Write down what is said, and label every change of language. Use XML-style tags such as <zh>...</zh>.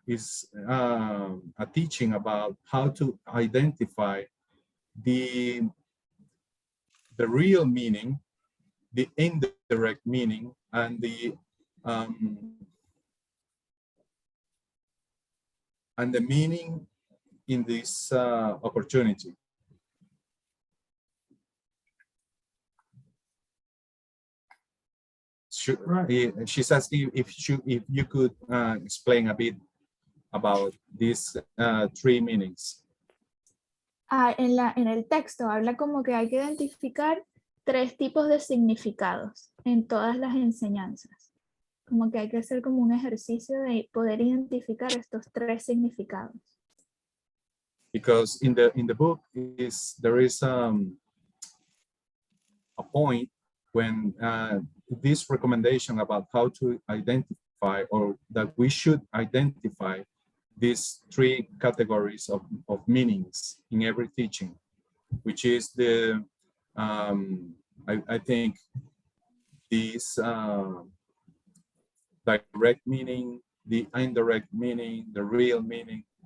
<en>Is a teaching about how to identify the real meaning, the indirect meaning, and the meaning in this opportunity. She's asking if you could explain a bit about these three meanings.</en> <es>En el texto habla como que hay que identificar 3 tipos de significados en todas las enseñanzas. Como que hay que hacer como un ejercicio de poder identificar estos 3 significados.</es> <en>Because in the book there is a point when this recommendation about how to identify, or that we should identify these 3 categories of meanings in every teaching, which is the I think this direct meaning, the indirect meaning, the real meaning.</en>